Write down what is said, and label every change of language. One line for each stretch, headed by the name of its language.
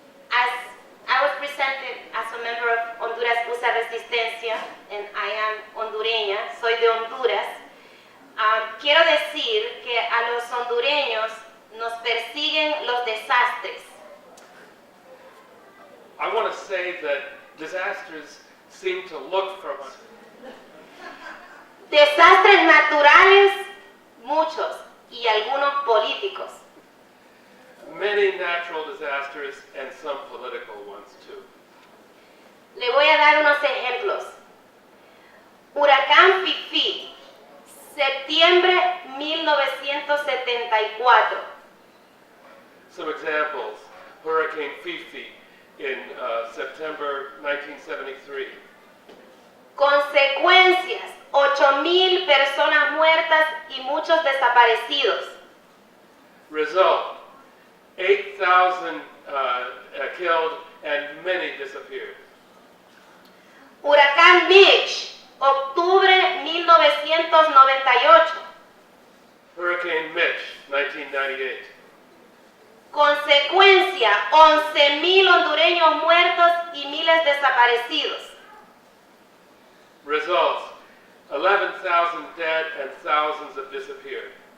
English: As I was presented as a member of Honduras USA Resistencia, and I am hondureña,
Spanish: soy de Honduras. Quiero decir que a los hondureños nos persiguen los desastres.
English: I want to say that disasters seem to look for us.
Spanish: Desastres naturales, muchos, y algunos políticos.
English: Many natural disasters and some political ones too.
Spanish: Le voy a dar unos ejemplos. Huracán Fifi, septiembre 1974.
English: Some examples: Hurricane Fifi in September 1973.
Spanish: Consecuencias: 8,000 personas muertas y muchos desaparecidos.
English: Result: 8,000 killed and many disappeared.
Spanish: Huracán Mitch, octubre 1998.
English: Hurricane Mitch, 1998.
Spanish: Consecuencia: 11,000 hondureños muertos y miles desaparecidos.
English: Results: 11,000 dead and thousands have disappeared.